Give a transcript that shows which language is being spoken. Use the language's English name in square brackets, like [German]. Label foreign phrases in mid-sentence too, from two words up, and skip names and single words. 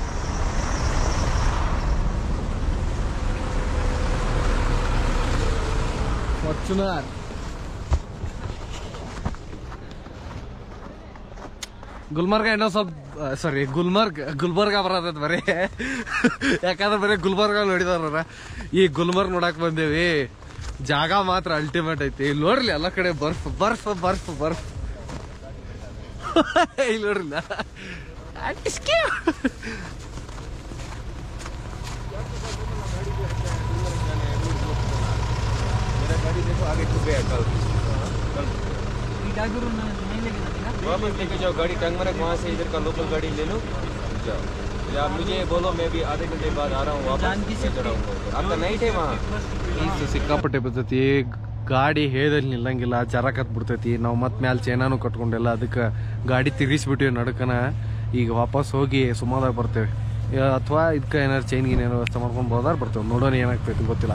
[Kannada] ಫಾರ್ಚುನರ್ ಗುಲ್ಮರ್ಗ ಏನೋ ಸ್ವಲ್ಪ ಗುಲ್ಬರ್ಗ ಬರತೈತಿ ಬರೀ. ಯಾಕಂದ್ರೆ ಬರೀ ಗುಲ್ಬರ್ಗ ನೋಡಿದಾರ. ಈ ಗುಲ್ಮರ್ಗ್ ನೋಡಕ್ ಬಂದೇವಿ. ಜಾಗ ಮಾತ್ರ ಅಲ್ಟಿಮೇಟ್ ಐತಿ. ಇಲ್ಲಿ ನೋಡ್ರಿ ಎಲ್ಲ ಕಡೆ ಬರ್ಫ್ ಬರ್ಫ್ ಬರ್ಫ್ ಬರ್ಫ್. ಇಲ್ಲಿ ನೋಡ್ರಿಲ್ಲ [Hindi] वापस लेके जाओ गाड़ी टंगमरग, वहाँ से इधर का लोकल गाड़ी ले लो जाओ, या मुझे बोलो मैं भी आधे घंटे बाद आ रहा हूँ वापस चढ़ाऊंगा. आपका नाइट है वहाँ. [Kannada] ಸಿಕ್ಕಾಪಟ್ಟೆ ಬರ್ತೈತಿ. ಗಾಡಿ ಹೇದಲ್ಲಿ ನಿಲ್ಲಂಗಿಲ್ಲ, ಜರಕತ್ ಬಿಡ್ತೈತಿ. ನಾವು ಮತ್ತೆ ಮ್ಯಾಲ ಚೈನಾನು ಕಟ್ಕೊಂಡಿಲ್ಲ. ಅದಕ್ಕೆ ಗಾಡಿ ತಿರುಗಿಸ್ಬಿಟ್ಟಿವಿ ನಡ್ಕನ. ಈಗ ವಾಪಸ್ ಹೋಗಿ ಸುಮಾರಾಗಿ ಬರ್ತೇವೆ. ಅಥವಾ ಇದಕ್ಕೆ ಏನಾರು ಚೈನ್ ಗೀನ್ ಏನೋ ವ್ಯವಸ್ಥೆ ಮಾಡ್ಕೊಂಡು ಬೋದಾರ ಬರ್ತೇವೆ. ನೋಡೋಣ ಏನಾಗ್ತೈತಿ ಗೊತ್ತಿಲ್ಲ.